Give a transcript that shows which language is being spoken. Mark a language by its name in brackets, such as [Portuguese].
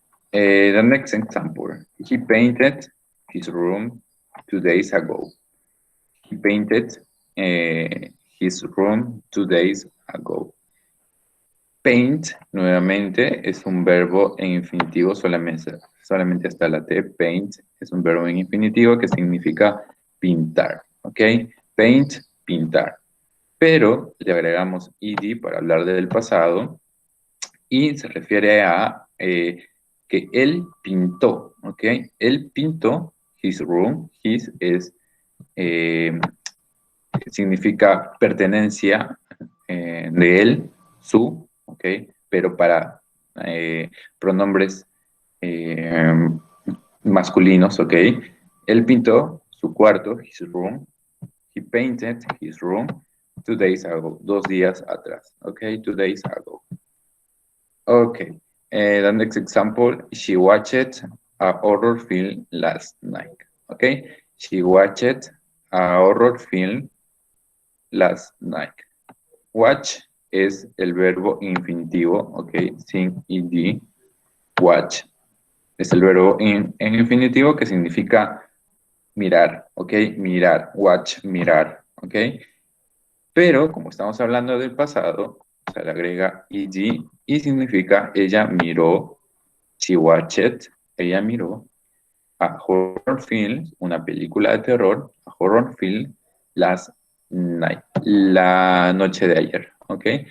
[English] The next example, he painted his room 2 days ago. He painted his room 2 days ago. [Spanish] Paint, nuevamente, es un verbo en infinitivo, solamente hasta la T. Paint es un verbo en infinitivo que significa pintar, ¿ok? Paint, pintar. Pero le agregamos ed para hablar del pasado y se refiere a que él pintó, ¿ok? Él pintó [English] his room, [Spanish] his es significa pertenencia de él, su, ¿ok? Pero para pronombres eh, masculinos, ¿ok? Él pintó su cuarto, [English] his room. He painted his room 2 days ago, [Spanish] 2 días atrás, [English] ¿ok? 2 days ago. Okay, the next example, she watched a horror film last night, okay? She watched a horror film last night. [Spanish] Watch es el verbo infinitivo, ok, sin ed. Watch es el verbo en infinitivo que significa mirar, ok, mirar, watch, mirar, ok. Pero como estamos hablando del pasado, se le agrega ed y significa ella miró, [English] she watched, [Spanish] ella miró a horror film, una película de terror, [English] a horror film, last night, [Spanish] la noche de ayer, ¿ok?